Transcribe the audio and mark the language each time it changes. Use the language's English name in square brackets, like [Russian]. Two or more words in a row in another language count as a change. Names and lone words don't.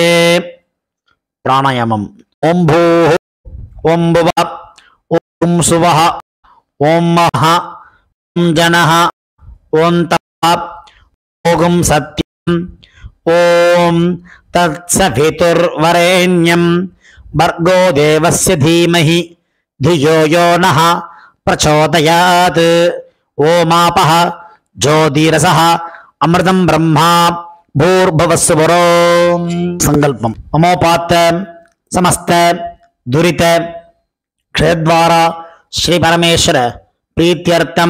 [Sanskrit] प्राणायामम्। ओं भूः ओं भुवः ओं सुवः ओं महः ओं जनः ओं तपः ओं सत्यम् ओं तत्सवितुर्वरेण्यं भर्गो देवस्य धीमहि धियो यो नः प्रचोदयात्. ओमापः ज्योतिरसः अमृतं ब्रह्मा भूर्भुवस्सुवरो. संकल्पम. ममोपात्त समस्त दुरित क्षेत्रद्वारा श्री परमेश्वर प्रीत्यर्थम